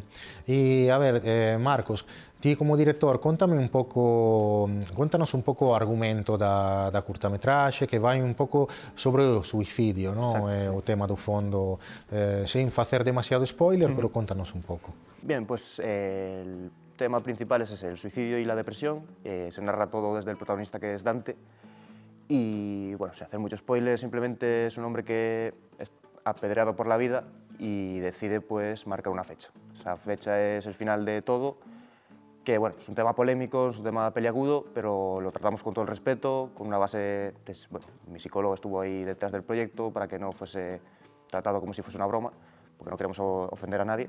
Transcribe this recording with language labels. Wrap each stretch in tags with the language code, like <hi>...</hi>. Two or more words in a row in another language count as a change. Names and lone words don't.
<gl>E, a ver, Marcos, ti como director, contanos un pouco o argumento da curtametraxe, que vai un pouco sobre o suicidio, no? O tema do fondo, sin facer demasiado spoiler, pero contanos un pouco.</gl> <es>Bien, pues el tema principal es ese, el suicidio y la depresión. Se narra todo desde el protagonista, que es Dante. Y bueno, sin hacer mucho spoiler, simplemente es un hombre que es apedreado por la vida y decide pues marcar una fecha. Esa fecha es el final de todo, que bueno, es un tema polémico, es un tema peliagudo, pero lo tratamos con todo el respeto, con una base, bueno, mi psicólogo estuvo ahí detrás del proyecto para que no fuese tratado como si fuese una broma, porque no queremos ofender a nadie.</es>